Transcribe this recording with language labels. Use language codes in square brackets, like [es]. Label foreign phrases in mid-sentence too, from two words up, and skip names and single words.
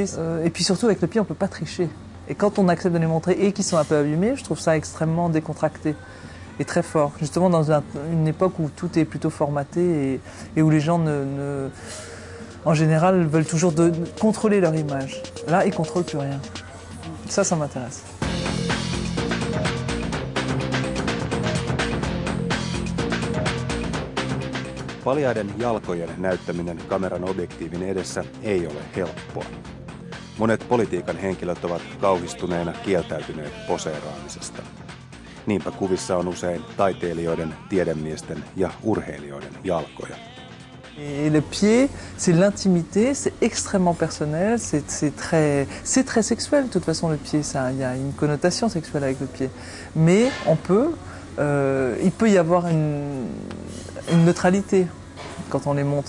[fr] Et puis surtout, avec le pied, on ne peut pas tricher. Et quand on accepte de les montrer et qu'ils sont un peu abîmés, je trouve ça extrêmement décontracté et très fort. Justement, dans une époque où tout est plutôt formaté et où les gens en général, veulent toujours contrôler leur image. Là, ils ne contrôlent plus rien. Ça m'intéresse. [fi] Paljaiden jalkojen näyttäminen kameran objektiivin edessä ei ole helppoa. Monet politiikan henkilöt ovat kauhistuneena kieltäytyneet poseeraamisesta. Niinpä kuvissa on usein taiteilijoiden, tiedemiesten ja urheilijoiden jalkoja. [fr] Et le pied, c'est l'intimité, c'est extrêmement personnel, c'est très sexuel de toute façon le pied, il y a une connotation sexuelle avec le pied. Mais il peut y avoir une neutralité quand on les montre.